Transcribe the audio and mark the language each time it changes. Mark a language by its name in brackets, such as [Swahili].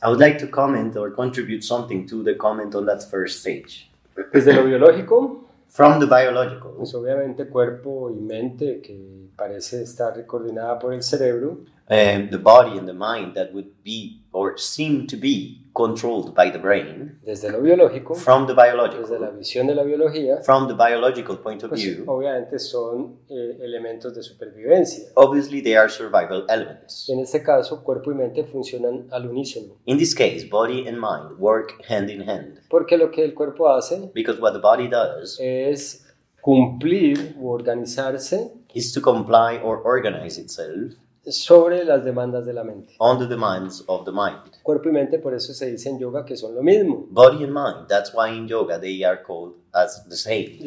[English] I would like to comment or contribute something to the comment on that first stage. [Spanish] Desde lo biológico, [English] From the biological, [Spanish] pues obviamente cuerpo y mente que parece estar coordinada por el cerebro, [English] the body and the mind that would be or seem to be controlled by the brain. [Spanish] desde lo biológico, [English] From the [Spanish] desde la [English] biological, [Spanish] visión de la biología, [English] from the biological point of pues view, [Spanish] obviamente son elementos de supervivencia. [English] obviously they are survival elements. [Spanish] En este caso, cuerpo y mente funcionan al unísono, [English] In this case, body and mind work hand in hand, [Spanish] porque lo que el cuerpo hace [English] because what the body does [Spanish] es cumplir u organizarse [English] is to comply or organize itself [Spanish] sobre las demandas de la mente. [English] on the demands of the mind. [Spanish] Cuerpo y mente, por eso se dice en yoga que son lo mismo. [English] Body and mind, that's why in yoga they are called as the same.